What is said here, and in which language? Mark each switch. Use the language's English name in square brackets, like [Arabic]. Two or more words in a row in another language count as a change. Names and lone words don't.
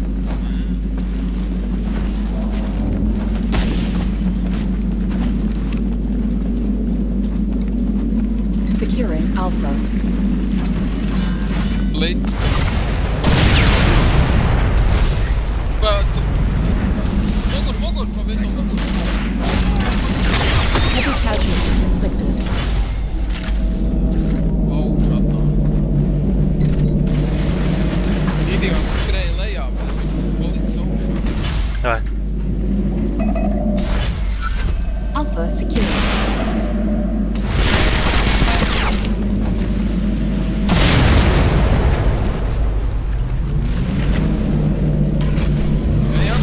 [English] Securing Alpha. [Latvian] Blitz. Mugur, pavisam mugur. [English] Heavy casualties inflicted. [Latvian] Šatā. Idiots skrēja lejā, bet policis augšā. Davai. [English] Alpha secured. [Latvian] Ejam?